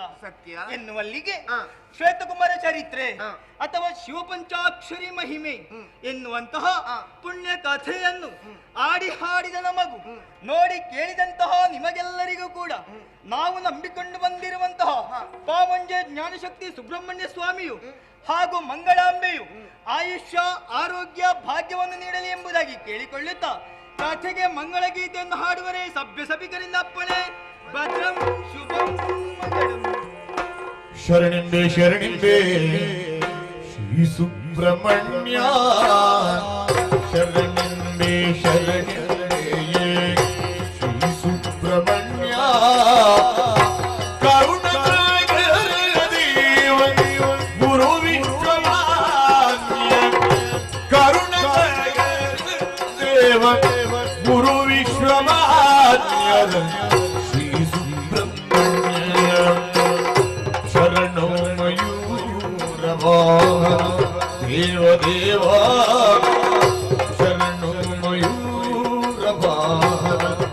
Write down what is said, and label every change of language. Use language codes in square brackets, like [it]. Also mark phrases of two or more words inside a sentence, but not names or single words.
[kn] ಸತ್ಯ ಎನ್ನುವಲ್ಲಿಗೆ ಶ್ವೇತಕುಮಾರ ಚರಿತ್ರೆ ಅಥವಾ ಶಿವಪಂಚಾಕ್ಷರಿ ಮಹಿಮೆ ಎನ್ನುವಂತಹ ಪುಣ್ಯ ಕಥೆಯನ್ನು ಆಡಿ ಹಾಡಿದ ನಮಗೂ ನೋಡಿ ಕೇಳಿದಂತಹ ನಿಮಗೆಲ್ಲರಿಗೂ ಕೂಡ ನಾವು ನಂಬಿಕೊಂಡು ಬಂದಿರುವಂತಹ ಪಾವಂಜೆ ಜ್ಞಾನಶಕ್ತಿ ಸುಬ್ರಹ್ಮಣ್ಯ ಸ್ವಾಮಿಯು ಹಾಗೂ ಮಂಗಳಾಂಬೆಯು ಆಯುಷ್ಯ, ಆರೋಗ್ಯ, ಭಾಗ್ಯವನ್ನು ನೀಡಲಿ ಎಂಬುದಾಗಿ ಕೇಳಿಕೊಳ್ಳುತ್ತಾ ಕಥೆಗೆ ಮಂಗಳ ಗೀತೆಯನ್ನು ಹಾಡುವರೆ ಸಭ್ಯ ಸಭಿಕರಿಂದ ಅಪ್ಪಣೆ. [sa] ಭದ್ರಂ ಶುಭಂ ಮಂಗಳಂ. [kn] ಶರಣಿಂಬೆ ಶರಣಿಂಬೆ ಶ್ರೀ ಸುಬ್ರಹ್ಮಣ್ಯ, ಶರಣಿಂಬೆ ಶರಣಿಂಬೆ ಶ್ರೀ ಸುಬ್ರಹ್ಮಣ್ಯ, ಗುರು ವಿಶ್ವಮಾನ್ಯ, ಕರುಣದೇವ ಗುರು ವಿಶ್ವಮಾನ್ಯದ ಶ್ರೀ ಸುಬ್ರಹ್ಮಣ್ಯ, ಶರಣೋ ಮಯೂರವಾಹನ ದೇವದೇವ, ಶರಣೋ ಮಯೂರವಾಹನ